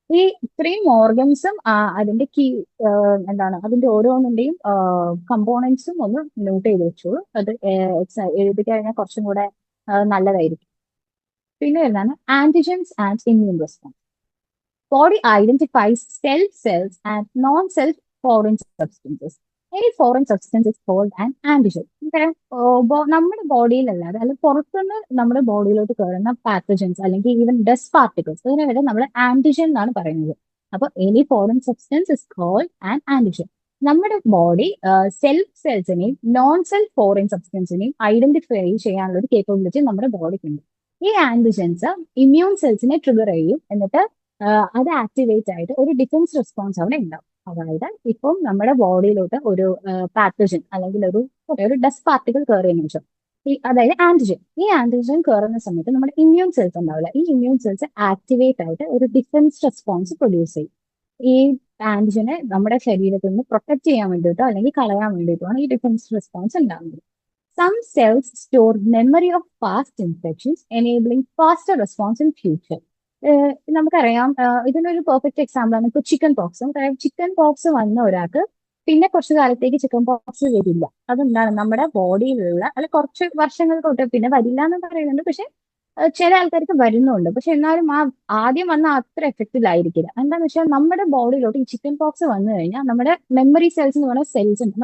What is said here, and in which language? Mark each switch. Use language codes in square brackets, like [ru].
[ml] ഈ ഇത്രയും ഓർഗൻസും അതിന്റെ എന്താണ് അതിന്റെ ഓരോന്നിന്റെയും കമ്പോണൻസും ഒന്ന് നോട്ട് ചെയ്ത് വെച്ചോളൂ. അത് എഴുതി കഴിഞ്ഞാൽ കുറച്ചും കൂടെ നല്ലതായിരിക്കും. പിന്നെ വരുന്നതാണ് [en] Antigens and immune response. Body identifies self cells and non self foreign substances. Any foreign substance is called an antigen. [ml] നമുക്കറിയാം, നമ്മുടെ ബോഡിയിലല്ലാതെ അല്ലെങ്കിൽ പുറത്തുനിന്ന് നമ്മുടെ ബോഡിയിലോട്ട് കയറുന്ന പാത്തജൻസ് അല്ലെങ്കിൽ ഈവൻ ഡസ്റ്റ് പാർട്ടിക്കിൾസ് ഇതിനെ വരെ നമ്മൾ ആന്റിജൻ എന്നാണ് പറയുന്നത്. അപ്പൊ [en] Any foreign substance is called an antigen. [ml] നമ്മുടെ body self സെൽസിനെയും non self foreign സബ്സ്റ്റൻസിനെയും identify ചെയ്യാനുള്ള ഒരു കേപ്പബിലിറ്റി നമ്മുടെ ബോഡിക്കുണ്ട്. ഈ ആന്റിജൻസ് ഇമ്മ്യൂൺ സെൽസിനെ ട്രിഗർ ചെയ്യും, എന്നിട്ട് അത് ആക്ടിവേറ്റ് ആയിട്ട് ഒരു ഡിഫൻസ് റെസ്പോൺസ് അവിടെ ഉണ്ടാവും. അതായത് ഇപ്പം നമ്മുടെ ബോഡിയിലോട്ട് ഒരു പാത്തജൻ അല്ലെങ്കിൽ ഒരു ഡസ്റ്റ് പാർട്ടിക്കിൾ കയറിയതിനു ശേഷം അതായത് ആന്റിജൻ, ഈ ആന്റിജൻ കയറുന്ന സമയത്ത് നമ്മുടെ ഇമ്മ്യൂൺ സെൽസ് ഉണ്ടാവില്ല. ഈ ഇമ്മ്യൂൺ സെൽസ് ആക്ടിവേറ്റ് ആയിട്ട് ഒരു ഡിഫൻസ് റെസ്പോൺസ് പ്രൊഡ്യൂസ് ചെയ്യും. ഈ ആന്റിജനെ നമ്മുടെ ശരീരത്തിൽ നിന്ന് പ്രൊട്ടക്ട് ചെയ്യാൻ വേണ്ടിയിട്ടോ അല്ലെങ്കിൽ കളയാൻ വേണ്ടിയിട്ടാണ് ഈ ഡിഫൻസ് റെസ്പോൺസ് ഉണ്ടാകുന്നത്. [en] Some cells store memory of past infections, enabling faster response in future. [ml] നമുക്കറിയാം, ഇതിനൊരു പെർഫെക്റ്റ് എക്സാമ്പിൾ ആണ് ഇപ്പോൾ ചിക്കൻ പോക്സ്. നമുക്കറിയാം, ചിക്കൻ പോക്സ് വന്ന ഒരാൾക്ക് പിന്നെ കുറച്ച് കാലത്തേക്ക് ചിക്കൻ പോക്സ് വരില്ല. അതെന്താണ്, നമ്മുടെ ബോഡിയിലുള്ള അല്ല കുറച്ച് വർഷങ്ങൾ തൊട്ട് പിന്നെ വരില്ല എന്ന് പറയുന്നുണ്ട്. പക്ഷെ ചില ആൾക്കാർക്ക് വരുന്നുണ്ട്. പക്ഷെ എന്നാലും ആ ആദ്യം വന്ന അത്ര എഫക്റ്റീവ് എന്താണെന്ന് വെച്ചാൽ നമ്മുടെ ബോഡിയിലോട്ട് ഈ ചിക്കൻ പോക്സ് വന്നു കഴിഞ്ഞാൽ നമ്മുടെ മെമ്മറി സെൽസ് എന്ന് പറയുന്ന സെൽസ് ഉണ്ട്.